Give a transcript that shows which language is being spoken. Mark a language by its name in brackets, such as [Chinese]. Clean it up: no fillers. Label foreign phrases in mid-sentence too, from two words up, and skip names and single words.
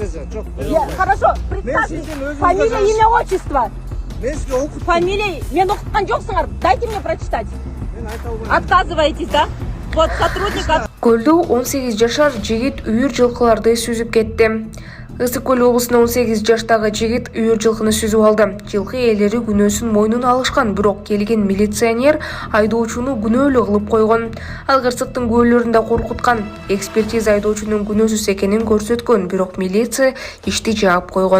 [Russian] Хорошо, представьте. Фамилия, имя, отчество. [Kazakh] Фамилия, мен оқытқан жоқсыңар. [Russian] Дайте мне прочитать. Отказываетесь, да? Вот сотрудник [Kyrgyz] Көлдө 18 жашар жигит үйүр жылкыларды сүзүп кетти. Ысык Көл облусунда 18 жаштагы жигит үйүр жылкыны сүзүп алды. Жылкы ээлери күнөөсүн мойнуна алышкан, бирок келген милиционер айдоочуну күнөөлүү кылып койгон. Ал кырсыктын күбөлөрүн да коркуткан. Экспертиза айдоочунун күнөөсүз экенин көрсөткөн, бирок милиция ишти жаап койгон.